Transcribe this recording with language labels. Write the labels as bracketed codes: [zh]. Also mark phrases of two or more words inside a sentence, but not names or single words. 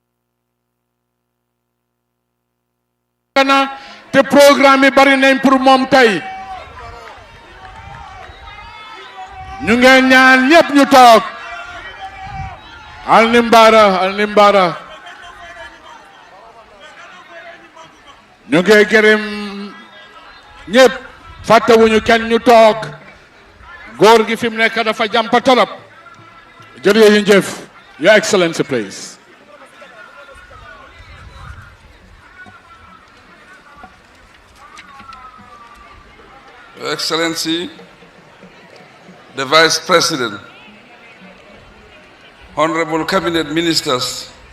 [wo] na te programme yi bari nañ pour moom tey ñu ngeen ñaan ñëpp ñu toog Alnimbara ñu ngi gërëm ñëpp fàttewuñu kenn ñu toog góor gi fi mu nekk dafa jàmpa torop jërëjëf [en] Your Excellency please. Your Excellency, the Vice President, Honorable Cabinet Ministers,